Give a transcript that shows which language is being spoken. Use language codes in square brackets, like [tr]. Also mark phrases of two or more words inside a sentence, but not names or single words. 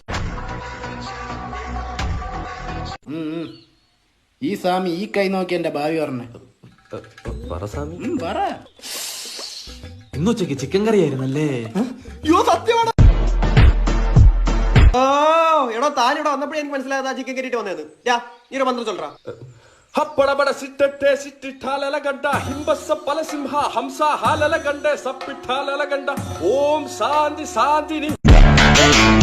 [ml] ഈ സ്വാമി ഈ കൈ നോക്കി എന്റെ ഭാവി പറഞ്ഞേ. പറ സ്വാമി. പറ. ഇന്നുച്ചക്ക് ചിക്കൻ കറി ആയിരുന്നല്ലേ? സത്യമാണ്. എടോ, താനിവിടെ വന്നപ്പോഴേ എനിക്ക് മനസ്സിലായത് ചിക്കൻ കയറിയിട്ട് വന്നത്. നീ ഒരു മന്ത്രം ചൊല്ലറാ. ಹಪ್ಪಡಬಡ ಸಿಟ್ಟಟ್ಟೆ ಸಿಟ್ಟಿಟ್ಟಾಲಗಂಡ ಹಿಂಬಸ್ಸ ಪಲಸಿಂಹ ಹಂಸ ಹಾಲಲಗಂಡೆ ಸಪ್ಪಿಟ್ಟಾಲಗಂಡ ಓಂ ಶಾಂತಿ ಶಾಂತಿ